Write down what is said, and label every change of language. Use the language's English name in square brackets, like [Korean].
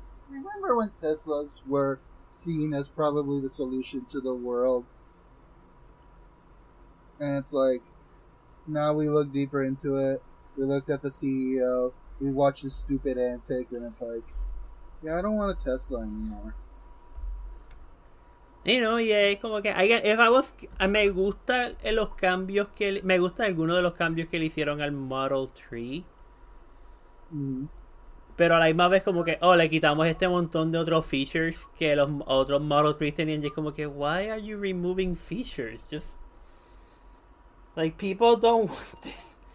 [English] Remember when Teslas were seen as probably the solution to the world? And it's like, now we look deeper into it. We looked at the CEO. We watched his stupid antics, and it's like, yeah, I don't want a Tesla anymore. [Spanish] Es como que me gusta los cambios me gusta algunos de los cambios que le hicieron al Model 3. Mm-hmm. Pero a la misma vez como que, le quitamos este montón de otros features que los otros Model 3 tenían. Y es como que, [English] why are you removing features? Just, like, people don't want this.